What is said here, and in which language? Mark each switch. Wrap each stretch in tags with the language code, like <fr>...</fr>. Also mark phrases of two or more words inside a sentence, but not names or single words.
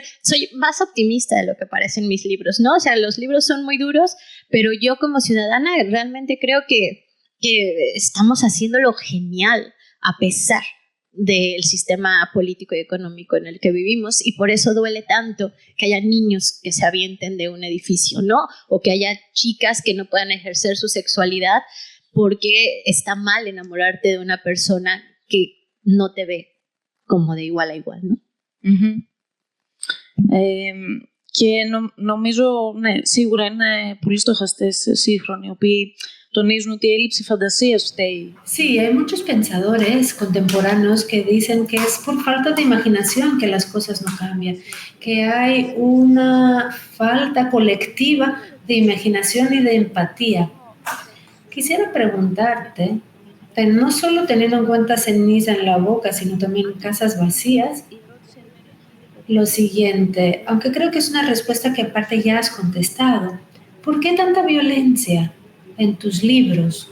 <es>Soy más optimista de lo que parecen mis libros, ¿no? O sea, los libros son muy duros, pero yo como ciudadana realmente creo que estamos haciéndolo genial a pesar del sistema político y económico en el que vivimos, y por eso duele tanto que haya niños que se avienten de un edificio, ¿no? O que haya chicas que no puedan ejercer su sexualidad porque está mal enamorarte de una persona que no te ve como de igual a igual, ¿no?</es> <el>Και νομίζω, ναι, σίγουρα είναι πολύ στοχαστές σύγχρονοι, οι οποίοι τονίζουν ότι η έλλειψη φαντασίας φταίει.</el> <es>Sí, hay muchos pensadores contemporáneos que dicen que es por falta de imaginación que las cosas no cambian, que hay una falta colectiva de imaginación y de empatía. Quisiera preguntarte, no solo teniendo en cuenta ceniza en la boca, sino también casas vacías, lo siguiente, aunque creo que es una respuesta que aparte ya has contestado, ¿por qué tanta violencia en tus libros?</es>